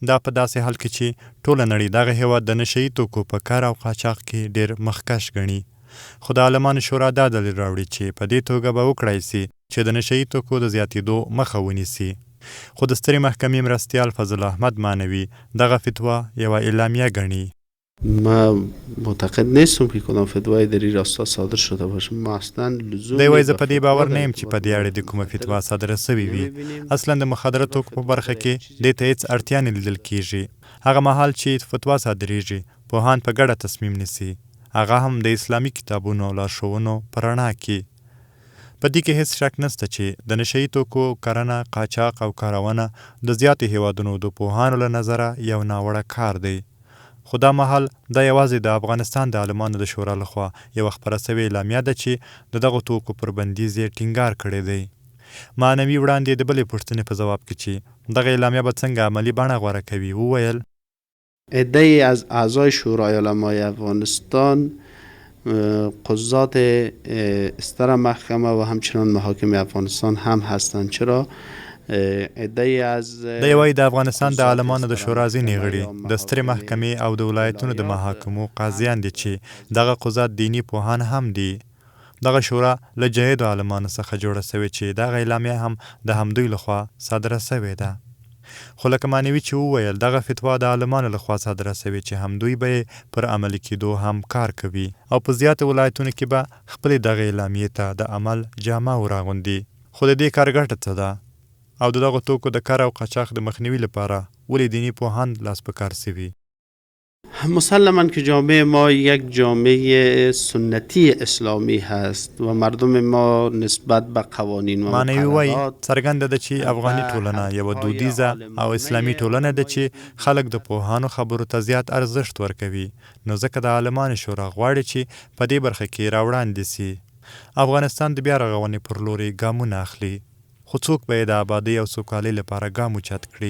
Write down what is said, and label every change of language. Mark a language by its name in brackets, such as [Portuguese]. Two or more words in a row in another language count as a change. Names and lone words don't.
[Pashto] دا په داسې حال کې چې ټوله نړۍ دغه هېواد د نشه یي توکو په کار او قاچاق کې ډېر مخکش ګڼي. خو د عالمانو شورا دا دلیل راوړي چې په دې توګه به وکړای سي چې د نشه یي توکو د زیاتېدو مخه ونیسي. خو د سترې محکمې مرستیال فضل احمد مانوي دغه فتوا یوه اعلامیه ګڼي. [Persian] ما معتقد نیستم که کدام فتوای در این راستا صادر شده باشه. ما اصلا لزوم [Pashto] دی وایي زه په دې باور نه یم چې په دې اړه د کومه فتوا صادره سوې وي. اصلا د مخدره توکو په برخه کې دې ته هېڅ اړتیا نه لیدل کېږي. هغه مهال چې فتوا صادریږي پوهان په ګډه تصمیم نیسي، هغه هم د اسلامي کتابونو او لارښوونو په رڼا کې. په دې کې هېڅ شک نشته چې د نشه یي توکو کرنه، قاچاق او کارونه د زیاتو هېوادونو د پوهانو له نظره یو ناوړه کار دی. خو دا مهال دا یوازې د افغانستان د عالمانو د شورا لخوا یوه خپره سوې اعلامیه ده چې د دغو توکو پر بندیز یې ټینګار کړی دی. معنوي وړاندې د بلې پوښتنې په ځواب کې چې دغه اعلامیه به څنګه عملي بڼه غوره کوي وویل [Persian] عده‌ای از اعضای شورای علمای افغانستان، قضات استر محکمه و همچنان محاکم افغانستان هم هستند. چرا؟ [Pashto] دی وایي د افغانستان د عالمانو د شورا ځینې غړي د سترې محکمې او د ولایتونو د محاکمو قاضیان دي چې دغه قضات دیني پوهان هم دي. دغه شورا له جهیدو عالمانو څخه جوړه سوې چې دغه اعلامیه هم د همدوی لخوا صادره سوې ده. خو لکه معنوي چې وویل دغه فتوا د عالمانو لخوا صادره سوې چې همدوی به پر عملي کېدو هم کار کوي او په زیاتو ولایتونو کې به خپلې دغه اعلامیې ته د عمل جامه وراغوندي. خو د دې کار ګټه څه ده او دغه توکو د کار او قاچاق د مخنیوي لپاره ولې دینی پوهان لاس په کار سوي؟ [Persian] مسلماً که جامعه ما یک جامعه سنتی اسلامی هست و مردم ما نسبت به قوانین و [Pashto] معنوي وایي څرګنده ده چې افغاني ټولنه یوه دودیزه او اسلامي ټولنه ده چې خلک د پوهانو خبرو ته زیات ارزښت ورکوي. نو ځکه د عالمانو شورا غواړي چې په دې برخه کې راوړاندې سي. افغانستان د بیا رغونې پر لوري ګامونه اخلي، خو څوک به یې د آبادۍ او سوکالۍ لپاره ګام اوچت کړي.